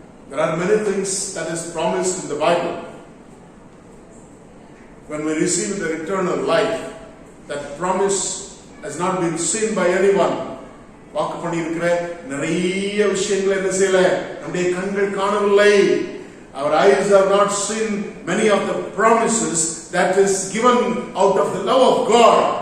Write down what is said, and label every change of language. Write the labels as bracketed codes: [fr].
[en] There are many things that is promised in the Bible. When we receive the eternal life, that promise has not been seen by anyone. [ta] வாக்கு பண்ணியிருக்கிற நிறைய விஷயங்களை என்ன செய்யல, நம்முடைய கண்கள் காணவில்லை. [en] Our eyes have not seen many of the promises that is given out of the love of God.